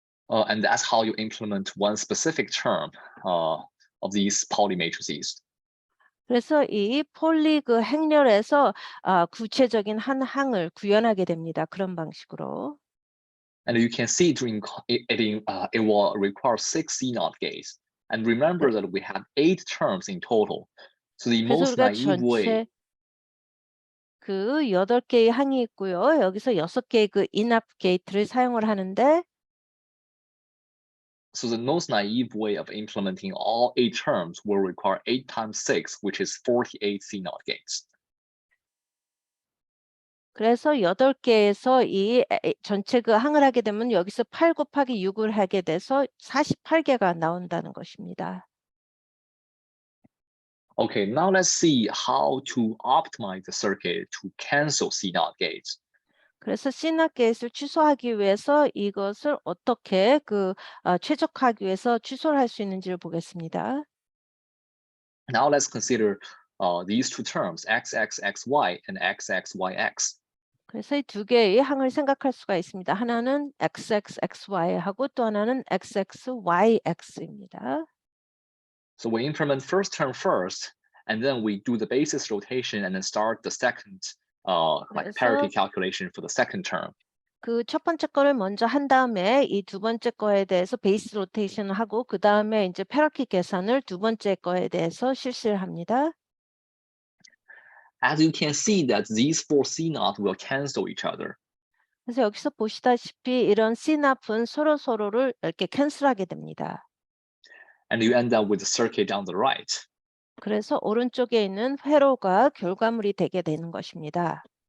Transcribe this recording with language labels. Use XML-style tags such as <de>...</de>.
<en>And that's how you implement one specific term of these Pauli matrices.</en> <ko>그래서 이 폴리 그 행렬에서 구체적인 한 항을 구현하게 됩니다. 그런 방식으로.</ko> <en>And you can see it will require 6 CNOT gates. And remember that we have 8 terms in total. So the</en> <ko>그래서</ko> <en>most</en> <ko>우리가</ko> <en>naive way,</en> <ko>전체 그 8개의 항이 있고요. 여기서 6개의 그 인압 게이트를 사용을 하는데</ko> <en>so the most naive way of implementing all 8 terms will require 8 times 6, which is 48 CNOT gates.</en> <ko>그래서 8개에서 이 전체 그 항을 하게 되면 여기서 8 곱하기 6을 하게 돼서 48개가 나온다는 것입니다.</ko> <en>Okay, now let's see how to optimize the circuit to cancel CNOT gates.</en> <ko>그래서 CNOT 게이트를 취소하기 위해서 이것을 어떻게 최적화하기 위해서 취소를 할 수 있는지를 보겠습니다.</ko> <en>Now let's consider these two terms, XXXY and XXYX.</en> <ko>그래서 이 두 개의 항을 생각할 수가 있습니다. 하나는 XXXY하고 또 하나는 XXYX입니다.</ko> <en>So we implement first term first, and then we do the basis rotation and then start the second like parity calculation for the second term.</en> <ko>그 첫 번째 거를 먼저 한 다음에 이 두 번째 거에 대해서 베이스 로테이션을 하고 그 다음에 이제 페러키 계산을 두 번째 거에 대해서 실시를 합니다.</ko> <en>As you can see that these 4 CNOT will cancel each other.</en> <ko>그래서 여기서 보시다시피 이런 CNOT은 서로를 이렇게 캔슬하게 됩니다.</ko> <en>And you end up with the circuit on the right.</en> <ko>그래서 오른쪽에 있는 회로가 결과물이 되게 되는 것입니다.</ko>